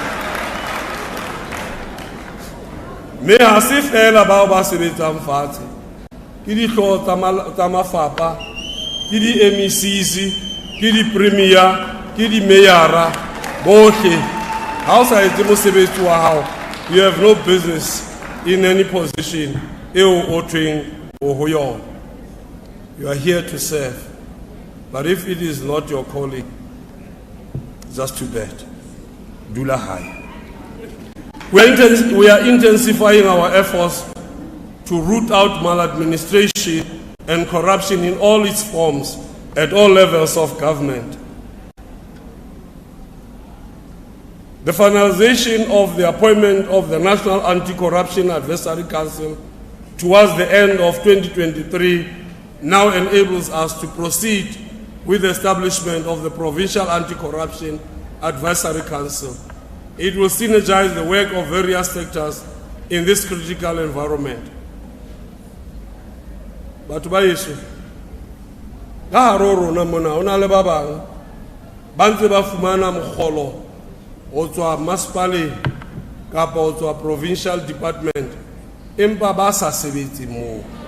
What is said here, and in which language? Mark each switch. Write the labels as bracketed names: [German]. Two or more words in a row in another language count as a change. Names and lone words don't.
[Southern Sotho] Mme ha se fela bao ba sebetsang fatshe, ke dihlooho tsa mafapha, ke di-MECs, ke di-premier, ke di-mayara bohle. Ha o sa etse mosebetsi wa hao, [English] you have no business in any position [Southern Sotho] eo o thweng o ho yona. [English] You are here to serve, but if it is not your calling, just too bad. [Southern Sotho] Dula hai. [English] We are intensifying our efforts to root out maladministration and corruption in all its forms at all levels of government. The finalization of the appointment of the National Anti-Corruption Advisory Council towards the end of 2023 now enables us to proceed with the establishment of the Provincial Anti-Corruption Advisory Council. It will synergize the work of various sectors in this critical environment. [Southern Sotho] batho ba yeso ka hare ho rona mona ho na le ba bang ba ntse ba fumana mogolo ho tswa masepaleng kapa ho tswa [English] provincial department [Southern Sotho] empa ba sa sebetse moo.